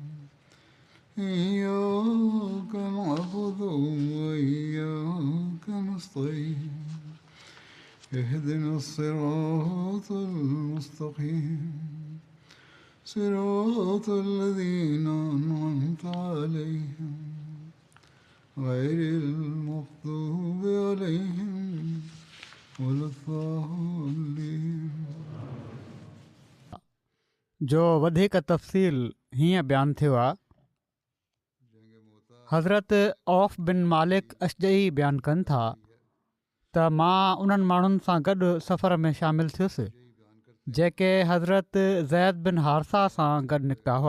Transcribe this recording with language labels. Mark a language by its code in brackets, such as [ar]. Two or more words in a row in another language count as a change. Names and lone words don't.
[ar] إياك نعبد وإياك نستعين اهدنا الصراط المستقيم صراط الذين أنعمت عليهم غير المغضوب عليهم ولا الضالين [sd] जो वधीक तफ़सील हीअं बयानु थियो आहे। हज़रत औफ़ बिन मालिक अशजई बयानु कनि था त मां उन्हनि माण्हुनि सां गॾु सफ़र में शामिलु थियुसि जेके हज़रत ज़ैद बिन हारसा सां गॾु निकिता हुआ।